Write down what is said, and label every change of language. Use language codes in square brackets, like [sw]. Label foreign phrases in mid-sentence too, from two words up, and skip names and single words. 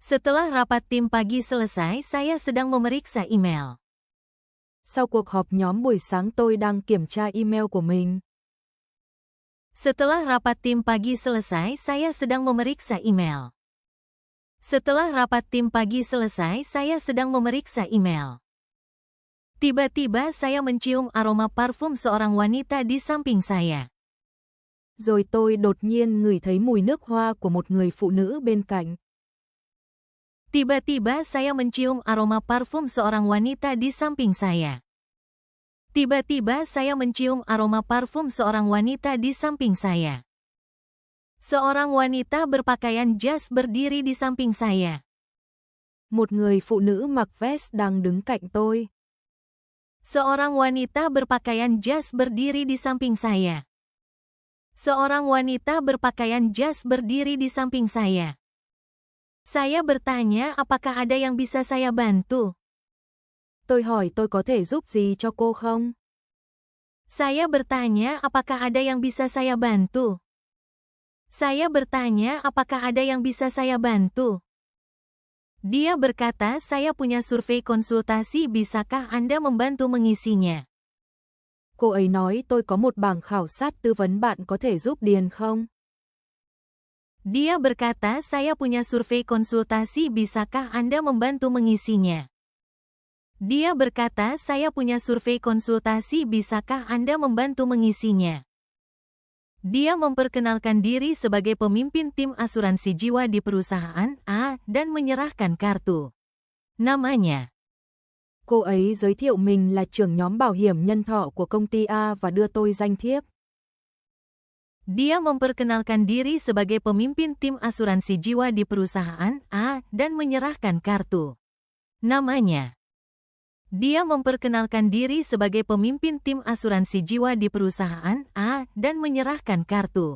[id] Setelah rapat tim pagi selesai, saya sedang memeriksa email. [vi] Sau cuộc họp nhóm buổi sáng tôi đang kiểm tra email của mình. [id] Setelah rapat tim pagi selesai, saya sedang memeriksa email. Setelah rapat tim pagi selesai, saya sedang memeriksa email. Tiba-tiba saya mencium aroma parfum seorang wanita di samping saya. [vi] Rồi tôi đột nhiên ngửi thấy mùi nước hoa của một người phụ nữ bên cạnh. [id] Tiba-tiba saya mencium aroma parfum seorang wanita di samping saya. Tiba-tiba saya mencium aroma parfum seorang wanita di samping saya. Seorang wanita berpakaian jas berdiri di samping saya. [vi] Một người phụ nữ mặc vest đang đứng cạnh tôi. [id] Seorang wanita berpakaian jas berdiri di samping saya. Seorang wanita berpakaian jas berdiri di samping saya. Saya bertanya apakah ada yang bisa saya bantu. [vi] Tôi hỏi tôi có thể giúp gì cho cô không? [id] Saya bertanya apakah ada yang bisa saya bantu. Saya bertanya apakah ada yang bisa saya bantu. Dia berkata saya punya survei konsultasi, bisakah Anda membantu mengisinya? [vi] Cô ấy nói tôi có một bảng khảo sát tư vấn, bạn có thể giúp điền không? [id] Dia berkata saya punya survei konsultasi, bisakah Anda membantu mengisinya? Dia berkata saya punya survei konsultasi, bisakah Anda membantu mengisinya? Dia memperkenalkan diri sebagai pemimpin tim asuransi jiwa di perusahaan A dan menyerahkan kartu. Namanya. [vi] Cô ấy giới thiệu mình là trưởng nhóm bảo hiểm nhân thọ của công ty A và đưa tôi danh thiếp. [id] Dia memperkenalkan diri sebagai pemimpin tim asuransi jiwa di perusahaan A dan menyerahkan kartu. Namanya. Dia memperkenalkan diri sebagai pemimpin tim asuransi jiwa di perusahaan A dan menyerahkan kartu.